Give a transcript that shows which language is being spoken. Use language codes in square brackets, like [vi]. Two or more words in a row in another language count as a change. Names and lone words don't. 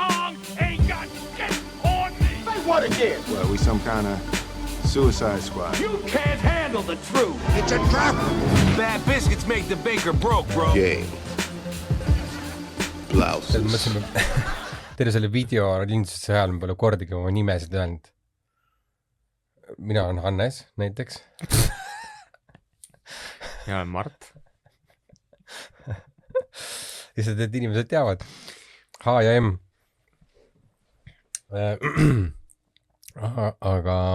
[en] punk ain't got shit on me. Say what again? Well, we some kind of suicide squad. You can't handle the truth. It's a trap. Bad biscuits make the baker broke, bro. Game. Blouses. [et] Mõtlesime, terve selle video lindistuse ajal me pole kordagi oma nimesid öelnud. Mina olen Hannes näiteks. Ja olen Mart. Ja seda, et inimesed teavad. H ja M. Aga